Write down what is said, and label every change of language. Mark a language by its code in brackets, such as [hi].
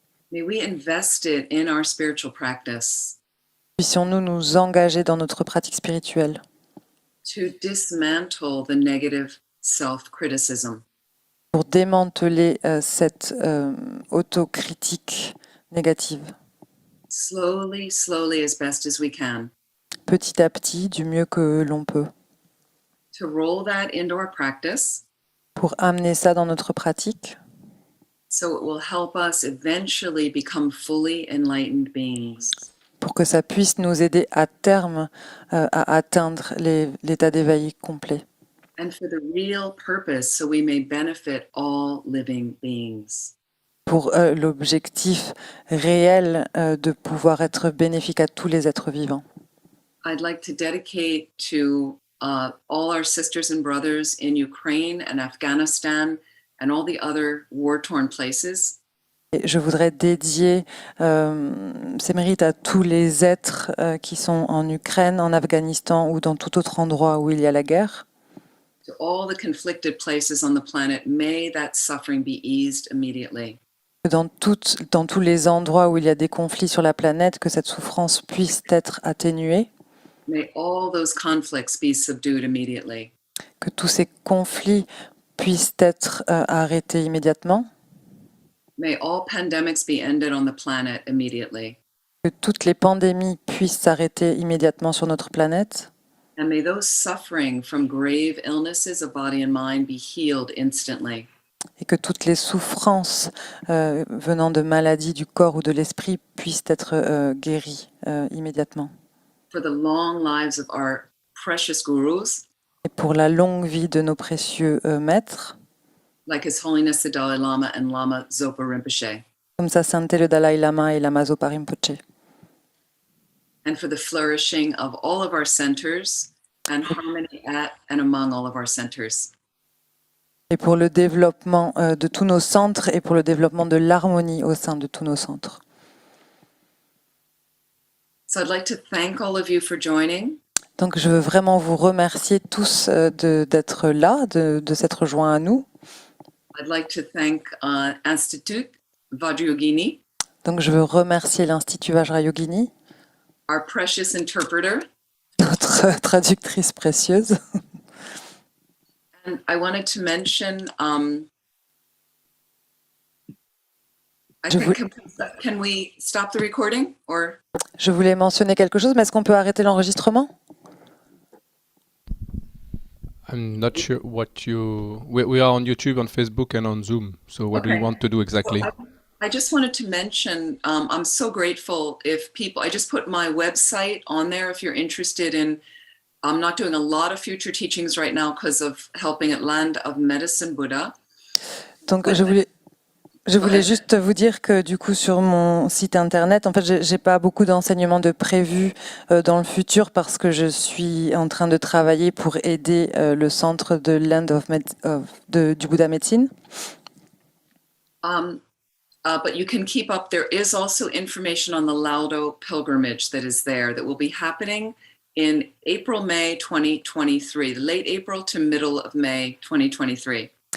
[en] may we invest it in our spiritual practice [fr] puissions-nous nous engager dans notre pratique spirituelle [en] to dismantle the negative self-criticism. [fr] pour démanteler cette autocritique négative, [en] Slowly, slowly, as best as we can, [fr] petit à petit, du mieux que l'on peut, [en] to roll that into our practice [fr] pour amener ça dans notre pratique, [en] so it will help us eventually become fully enlightened beings. [fr] pour que ça puisse nous aider à terme à atteindre l'état d'éveil complet. [en] And for the real purpose, so we may benefit all living beings. [fr] Pour l'objectif réel de pouvoir être bénéfique à tous les êtres vivants. [en] I'd like to dedicate to all our sisters and brothers in Ukraine and Afghanistan and all the other war-torn places. [fr] Et je voudrais dédier ces mérites à tous les êtres qui sont en Ukraine, en Afghanistan ou dans tout autre endroit où il y a la guerre. [en] To all the conflicted places on the planet, may that suffering be eased immediately. [fr] Dans tous les endroits où il y a des conflits sur la planète, que cette souffrance puisse être atténuée, [en] May all those conflicts be subdued immediately. [fr] que tous ces conflits puissent être arrêtés immédiatement, [en] May all pandemics be ended on the planet immediately. [fr] que toutes les pandémies puissent s'arrêter immédiatement sur notre planète, [en] And may those suffering from grave illnesses of body and mind be healed instantly. [fr] et que toutes les souffrances venant de maladies du corps ou de l'esprit puissent être guéries immédiatement. [en] For the long lives of our precious gurus, [fr] Et pour la longue vie de nos précieux maîtres, [en] like His Holiness the Dalai Lama and Lama Zopa Rinpoche, [fr] comme Sa Sainteté le Dalai Lama et Lama Zopa Rinpoche, [en] and for the flourishing of all of our centers and harmony at and among all of our centers. [fr] et pour le développement de tous nos centres et pour le développement de l'harmonie au sein de tous nos centres. [en] So I'd like to thank all of you for joining. [fr] Donc je veux vraiment vous remercier tous d'être là, de s'être joints à nous. [en] I'd like to thank Institute Vajrayogini, [fr] Donc je veux remercier l'Institut Vajrayogini, [en] our precious interpreter, [fr] notre traductrice précieuse. [en] and I wanted to mention. I [fr] Je [en] think can we stop the recording or? [fr] Je voulais mentionner quelque chose, mais est-ce qu'on peut arrêter l'enregistrement? [en] I'm not sure what you... We are on YouTube, on Facebook, and on Zoom. So what do you Okay. want to do exactly? I just wanted to mention, I'm so grateful if people, I just put my website on there if you're interested in I'm not doing a lot of future teachings right now because of helping at Land of Medicine Buddha. [fr] Donc, je voulais juste vous dire que du coup sur mon site internet, en fait, j'ai pas beaucoup d'enseignements de prévus dans le futur parce que je suis en train de travailler pour aider le centre de Land du Bouddha Médecine. [en] But you can keep up. There is also information on the Laudo pilgrimage that is there that will be happening in April, May 2023, late April to middle of May 2023.